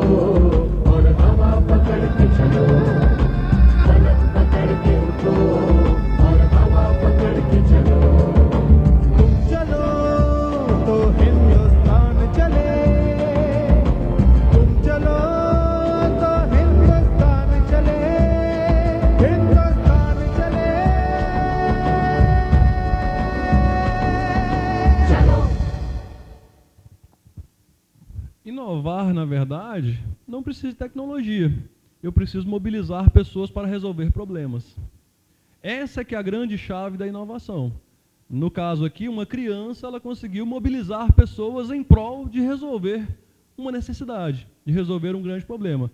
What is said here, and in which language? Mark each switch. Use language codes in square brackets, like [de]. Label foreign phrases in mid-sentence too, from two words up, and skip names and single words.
[hi] और हवा पकड़ के चलो फलक पकड़ के उठो और हवा पकड़ के चलो तुम चलो तो हिंदुस्तान चले तुम चलो तो हिंदुस्तान चले हिंदुस्तान चले चलो [pt] Inovar, na verdade, não precisa de tecnologia. Eu preciso mobilizar pessoas para resolver problemas. Essa que é a grande chave da inovação. No caso aqui, uma criança, ela conseguiu mobilizar pessoas em prol de resolver uma necessidade, de resolver um grande problema.